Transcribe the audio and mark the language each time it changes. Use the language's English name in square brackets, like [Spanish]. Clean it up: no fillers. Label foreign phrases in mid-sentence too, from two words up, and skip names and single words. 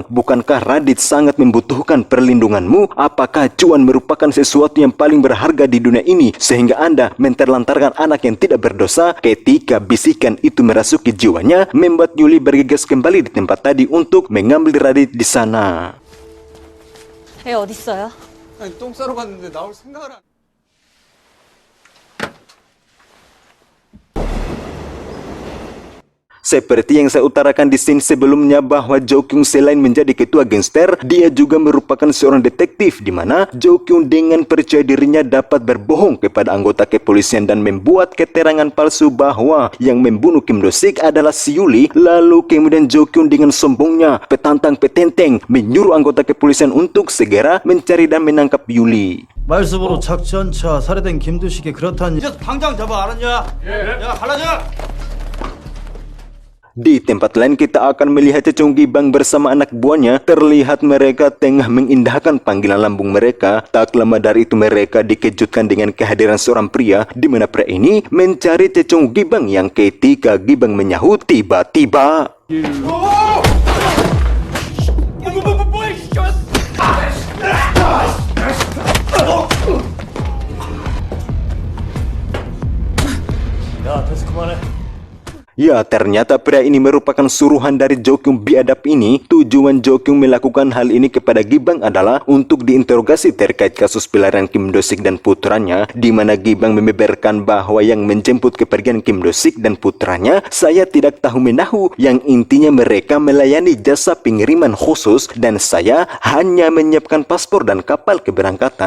[Indonesian] Bukankah Radit sangat membutuhkan perlindunganmu? Apakah cuan merupakan sesuatu yang paling berharga di dunia ini sehingga Anda menterlantarkan anak yang tidak berdosa? Ketika bisikan itu merasuki jiwanya, membuat Yuli bergegas kembali di tempat tadi untuk mengambil Radit di sana. [Korean] 애 어딨어요? 아니, 똥 싸러 갔는데 나올 생각을 안... [Indonesian] Seperti yang saya utarakan di sini sebelumnya bahwa Jo Kyung selain menjadi ketua gangster, dia juga merupakan seorang detektif di mana Jo Kyung dengan percaya dirinya dapat berbohong kepada anggota kepolisian dan membuat keterangan palsu bahwa yang membunuh Kim Do-sik adalah si Yuli. Lalu kemudian Jo Kyung dengan sombongnya, petantang petenteng, menyuruh anggota kepolisian untuk segera mencari dan menangkap Yuli. [Korean] 말습으로 작전차 살해된 김두식이 그렇다는 이제 당장 잡아 알았냐? 예. 야 갈라져! [Indonesian] Di tempat lain kita akan melihat Cecung Gibang bersama anak buahnya. Terlihat mereka tengah mengindahkan panggilan lambung mereka. Tak lama dari itu mereka dikejutkan dengan kehadiran seorang pria di mana pria ini mencari Cecung Gibang yang ketika Gibang menyahut tiba-tiba [Korean] 야, 됐어, 그만해. [Indonesian] ya, ternyata pria ini merupakan suruhan dari Jo Kyung biadab ini. Tujuan Jo Kyung melakukan hal ini kepada Gibang adalah untuk diinterogasi terkait kasus pelarian Kim Do-sik dan putranya, di mana Gibang membeberkan bahwa yang menjemput kepergian Kim Do-sik dan putranya saya tidak tahu menahu, yang intinya mereka melayani jasa pengiriman khusus dan saya hanya menyiapkan paspor dan kapal keberangkatan.